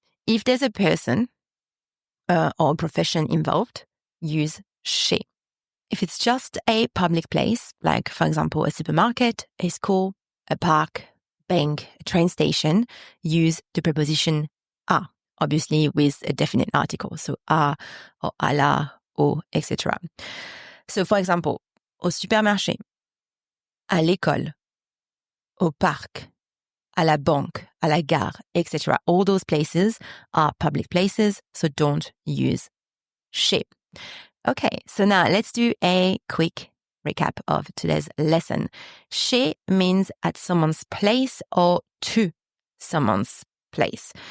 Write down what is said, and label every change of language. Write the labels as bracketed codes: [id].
[en] If there's a person or a profession involved, use chez. If it's just a public place, like, for example, a supermarket, a school, a park, bank, a train station, use the preposition à, obviously with a definite article. So à or à la, au, etc. So, for example, [fr] au supermarché, à l'école, au parc, à la banque, à la gare, etc. [en] All those places are public places, so don't use chez. Okay, so now let's do a quick recap of today's lesson. Chez means at someone's place or to someone's place.